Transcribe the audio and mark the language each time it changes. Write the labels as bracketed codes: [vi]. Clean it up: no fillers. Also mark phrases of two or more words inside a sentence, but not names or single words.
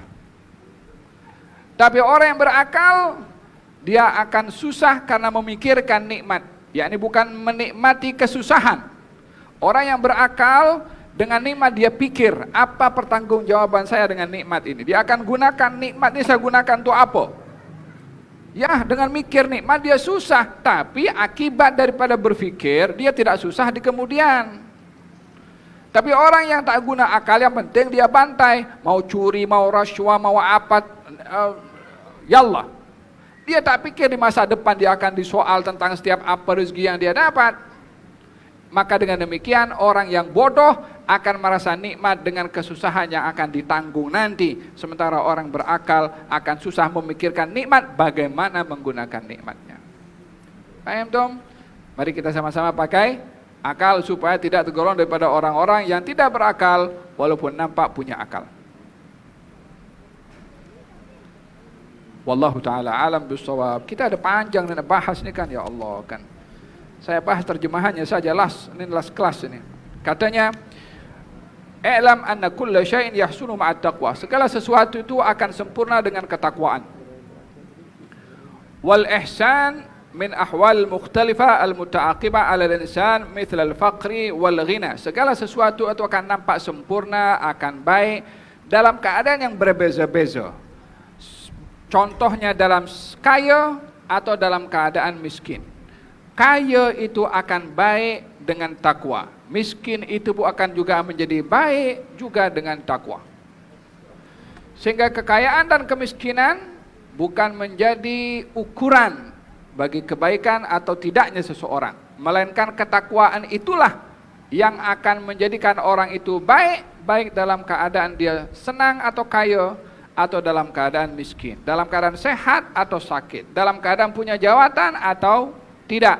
[ms] Tapi orang yang berakal, dia akan susah karena memikirkan nikmat, yakni bukan menikmati kesusahan. Orang yang berakal, dengan nikmat dia pikir, apa pertanggungjawaban saya dengan nikmat ini? Dia akan gunakan nikmat ini, saya gunakan untuk apa? Ya, dengan mikir nikmat dia susah, tapi akibat daripada berfikir, dia tidak susah di kemudian. Tapi orang yang tak guna akal, yang penting dia bantai, mau curi, mau rasuah, mau apa, yallah. Dia tak pikir di masa depan dia akan disoal tentang setiap apa rezeki yang dia dapat. Maka dengan demikian orang yang bodoh akan merasa nikmat dengan kesusahan yang akan ditanggung nanti. Sementara orang berakal akan susah memikirkan nikmat, bagaimana menggunakan nikmatnya. Paham tom? Mari kita sama-sama pakai akal supaya tidak tergolong daripada orang-orang yang tidak berakal walaupun nampak punya akal. [ar] والله تعالى أعلم بالصواب. [ms] Kita ada panjang dan bahas ni kan, [ar] يا الله [ms] kan. Saya bahas terjemahannya saja, ini last kelas ini. Katanya, [ar] "اعلم أن كل شيء يحسن مع التقوى." [ms] Segala sesuatu itu akan sempurna dengan ketakwaan. [ar] والإحسان من أحوال مختلفة المتعاقبة على الإنسان مثل الفقر والغنى. [ms] Segala sesuatu itu akan nampak sempurna, akan baik dalam keadaan yang berbeza-beza. Contohnya dalam kaya atau dalam keadaan miskin. kaya itu akan baik dengan takwa. Miskin itu pun akan juga menjadi baik juga dengan takwa. Sehingga kekayaan dan kemiskinan bukan menjadi ukuran bagi kebaikan atau tidaknya seseorang, melainkan ketakwaan itulah yang akan menjadikan orang itu baik, baik dalam keadaan dia senang atau kaya, atau dalam keadaan miskin, dalam keadaan sehat atau sakit, dalam keadaan punya jawatan atau tidak.